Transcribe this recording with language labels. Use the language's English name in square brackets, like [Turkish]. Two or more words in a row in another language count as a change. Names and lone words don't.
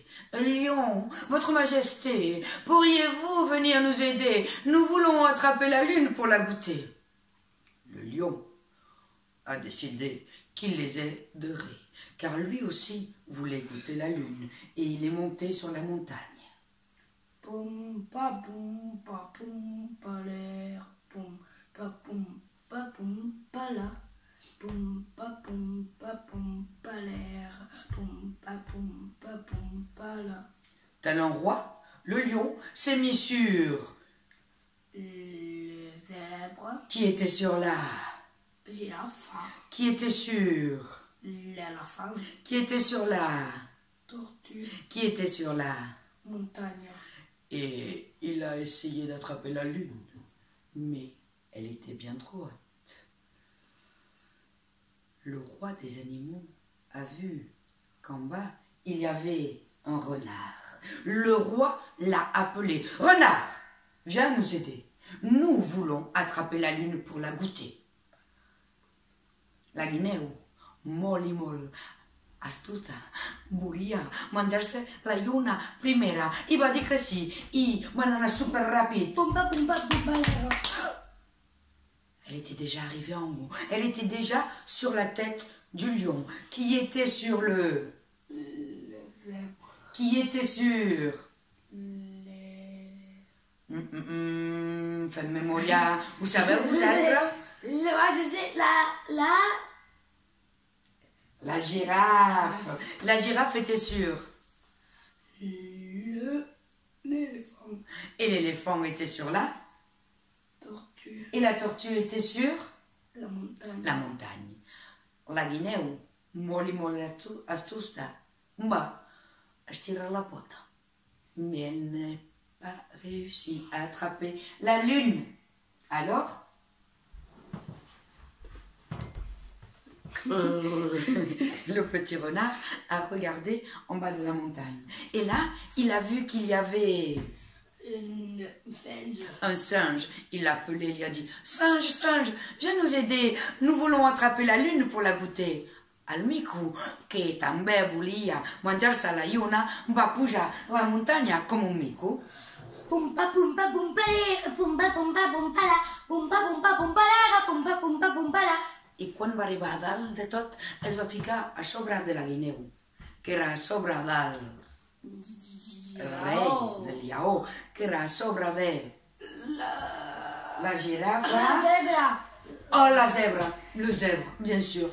[French] Lion, votre majesté, pourriez-vous venir nous aider? Nous voulons attraper la lune pour la goûter. Le lion a décidé qu'il les aiderait, car lui aussi voulait goûter la lune, et il est monté sur la montagne. Pumpa, pumpa, pumpa, l'air, pumpa, pumpa, pumpa, la. Pumpa, pumpa, pumpa, l'air, pumpa, pumpa, pumpa, la. Tel un roi, le lion s'est mis sur... Le zèbre. Qui était sur la... Girafe. Qui était sur... L'éléphant. Qui était sur la... Tortue. Qui était sur la... Montagne. Et il a essayé d'attraper la lune, mais elle était bien trop haute. Le roi des animaux a vu qu'en bas, il y avait un renard. Le roi l'a appelé. « Renard, viens nous aider. Nous voulons attraper la lune pour la goûter. [Catalan] » La guineu, molt i molt astuta, volia menjar-se la lluna primera i va dir que sí, i van anar superràpid. Pumpa, pumpa, pumpa, l'air. [French] Elle était déjà arrivée en haut. Elle était déjà sur la tête du lion, qui était sur le... Le zèbre. Qui était sur... Les... Faites mémoria. Vous savez, vous êtes... Je sais, La girafe. La girafe était sur... L'éléphant. Et l'éléphant était sur la... Tortue. Et la tortue était sur... La montagne. La montagne. [Catalan] La guineu, molt i molt astuta, va estirar la pota. [French] Mais elle n'a pas réussi à attraper la lune. Alors, le petit renard a regardé en bas de la montagne. Et là, il a vu qu'il y avait... un singe. Il l'a appelé, il lui a dit « Singe, singe, viens nous aider, nous voulons attraper la lune pour la goûter. [Catalan] » El mico, que també volia menjar-se la lluna, va pujar la muntanya com un mico. Pumpa, pumpa, pumpa, l'air, pumpa, pumpa, pumpa, la, pumpa, pumpa, pumpa, l'air, quan va arribar a dalt de tot es va ficar a sobre de la guineu, que era a sobre del rei, del lleó, que era a sobre de la girafa. [French] La zèbre. Oh, la zèbre, le zèbre, bien sûr.